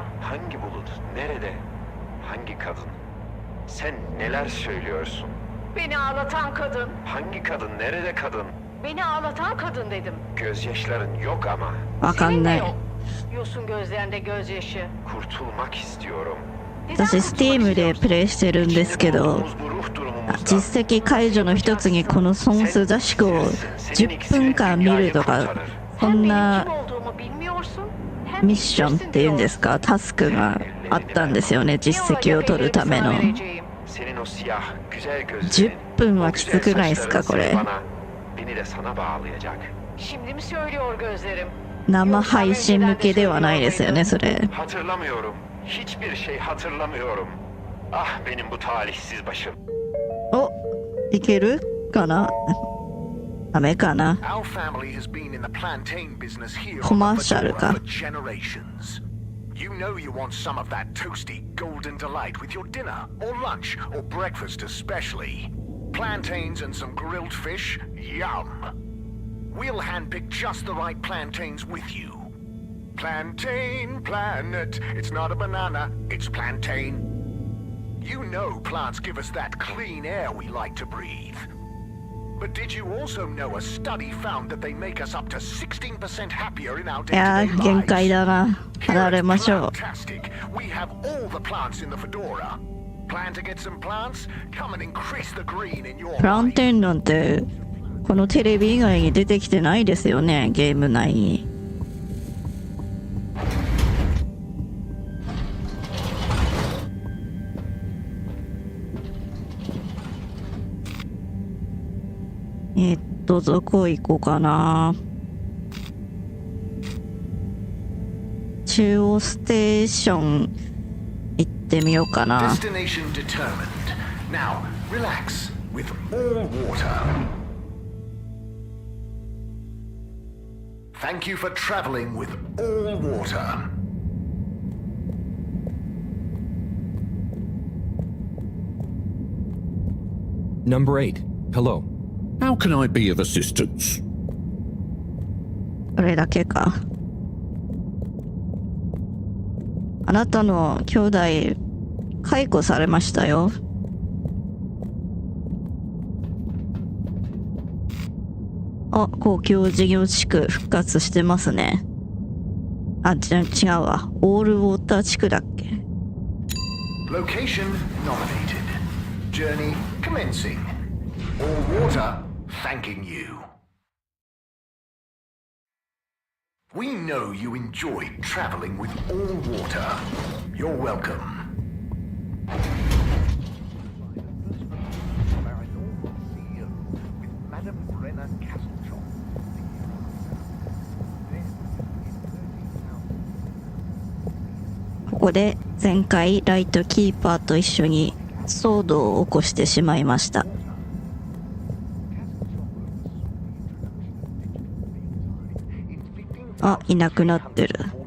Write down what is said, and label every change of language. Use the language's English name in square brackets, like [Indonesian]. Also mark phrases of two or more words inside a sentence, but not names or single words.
[Turkish] Hangi bulut? Nerede? Hangi kadın? Sen neler söylüyorsun? Beni ağlatan kadın. Hangi kadın? Nerede kadın? Beni ağlatan kadın dedim. Gözyaşların yok ama. [Japanese] わかん [Turkish] Senin de [Japanese] ない。 [Turkish] yok. Yosun gözlerinde gözyaşı. Kurtulmak istiyorum. [Japanese] 私 Steam でプレイしてるんですけど、 [Turkish] Bu ruh durumumuzdan [Japanese] 実績解除の一つにこの損数雑誌を10分間見るとか、そ [Turkish] Hem [Japanese] ん [Turkish] benim [Japanese] な [Turkish] kim olduğumu bilmiyorsun. Hem [Japanese] ミッションっていうんですか、タスクがあったんですよね、実績を取るための。 [Turkish] senin o siyah güzel [Japanese] 10 [Turkish] gözlerin. [Japanese] 分はきつくないですか、これ。 [Turkish] Bana, beni de sana bağlayacak. Şimdi mi söylüyor gözlerim? 生配信向けではないですよね、それ。 Hatırlamıyorum. Hiçbir şey hatırlamıyorum. Ah benim bu talihsiz başım. [Japanese] お、いけるかな？ダメかな？ [English] Our family has been in the plantain business here [Japanese] コマーシャルか。 [English] for generations. You know you want some of that toasty golden delight with your dinner or lunch or breakfast especially. Plantains and some grilled fish, yum. We'll handpick just the right plantains with you. Plantain planet, it's not a banana, it's plantain. You know plants give us that clean air we like to breathe. But did you also know a study found that they make us up to 16% happier in our [Japanese] いや [English] day-to-day [Japanese] ー、限界 [English] lives? [Japanese] だな。 [English] Here [Japanese] 離れ [English] at [Japanese] ましょう。 [English] Plantastic, we have all the plants in the fedora. Plan to get some plants? Come and increase the green in your [Japanese] プラン [English] life. [Japanese] テンなんて、このテレビ以外に出てきてないですよね、ゲーム内に。どこ行こうかな。中央ステーション行ってみようかな。 [English] Destination determined. Now, relax with all water. Thank you for traveling with all water. Number 8. Hello. How can I be of assistance? [Japanese] それだけか。あなたの兄弟解雇されましたよ。あ、公共事業地区復活してますね。あ、違うわ。オールウォーター地区だっけ。 [English] Location nominated. Journey commencing. All water thanking you. We know you enjoyed traveling with all water. You're welcome. Madam Brenner Castletop. [Japanese] ここで前回ライトキーパーと一緒に騒動を起こしてしまいました。あ、いなくなってる。